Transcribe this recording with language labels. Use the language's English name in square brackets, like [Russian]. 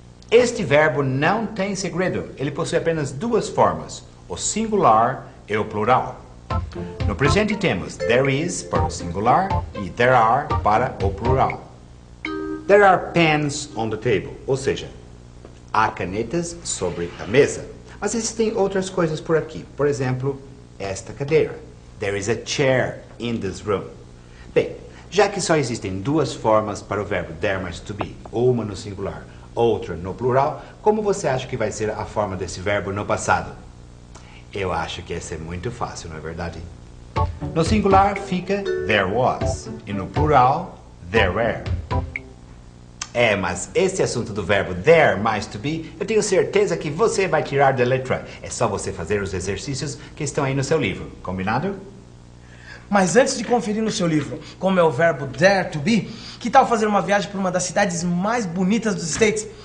[Portuguese] Este verbo não tem segredo, ele possui apenas duas formas, o singular e o plural. No presente temos there is para o singular e there are para o plural. [English] There are pens on the table, [Portuguese] ou seja, há canetas sobre a mesa. Mas existem outras coisas por aqui. Por exemplo, esta cadeira. [English] There is a chair in this room. [Portuguese] Bem, já que só existem duas formas para o verbo there mais to be, uma no singular, outra no plural, como você acha que vai ser a forma desse verbo no passado? Eu acho que essa é muito fácil, não é verdade? No singular fica there was e no plural there were. Mas esse assunto do verbo there mais to be, eu tenho certeza que você vai tirar da letra. É só você fazer os exercícios que estão aí no seu livro, combinado? Mas antes de conferir no seu livro como é o verbo dare to be, que tal fazer uma viagem para uma das cidades mais bonitas dos States?